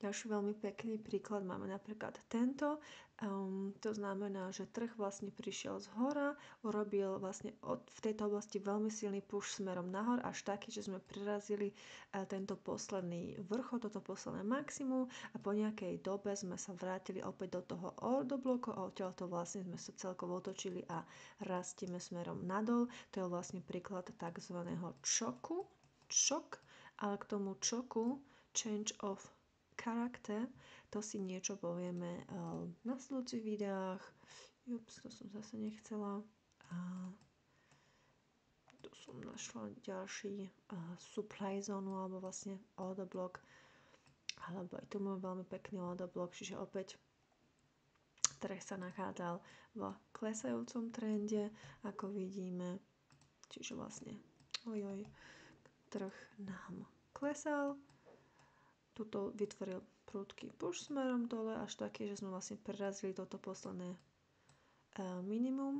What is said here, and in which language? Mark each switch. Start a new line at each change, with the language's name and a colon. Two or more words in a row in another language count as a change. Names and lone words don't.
Slovak: Ďalší veľmi pekný príklad máme napríklad tento. To znamená, že trh vlastne prišiel z hora, urobil vlastne v tejto oblasti veľmi silný push smerom nahor, až taký, že sme prerazili tento posledný vrchol, toto posledné maximum a po nejakej dobe sme sa vrátili opäť do toho
English: order bloku
Slovak: a odtiaľto vlastne sme sa celkovo otočili a rastieme smerom nadol. To je vlastne príklad tzv. Šok, ale k tomu šoku
English: change of character,
Slovak: to si niečo povieme v nasledujúcich videách. Ups, to som zase nechcela. A tu som našla ďalší supply zónu, alebo vlastne
English: order block,
Slovak: alebo aj tu mám veľmi pekný
English: order block,
Slovak: čiže opäť trh sa nachádzal v klesajúcom trende, ako vidíme. Čiže vlastne trh nám klesal. Tuto vytvoril prudký push smerom dole, až taký, že sme vlastne prerazili toto posledné minimum.